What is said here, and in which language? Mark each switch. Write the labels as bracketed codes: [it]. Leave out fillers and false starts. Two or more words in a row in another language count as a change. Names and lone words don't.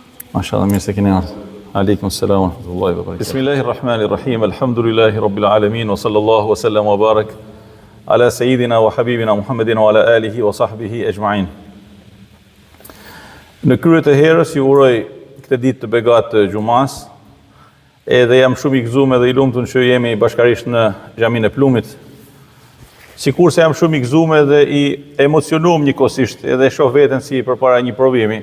[sq] Mashallah, mirë se keni ardhur. [ar] عليكم السلام ورحمة الله وبركاته. بسم الله الرحمن الرحيم الحمد لله رب العالمين وصلى الله وسلم وبارك على سيدنا وحبيبنا محمد وعلى آله وصحبه أجمعين. [sq] Në krye të herës ju uroj këtë ditë të begatë të xumas, edhe jam shumë i gëzuar dhe i lumtur që jemi bashkarisht në xhamin e Plumit. Sikurse jam shumë i gëzuar dhe i emocionuar njëkohësisht, edhe shoh veten si përpara një provimi,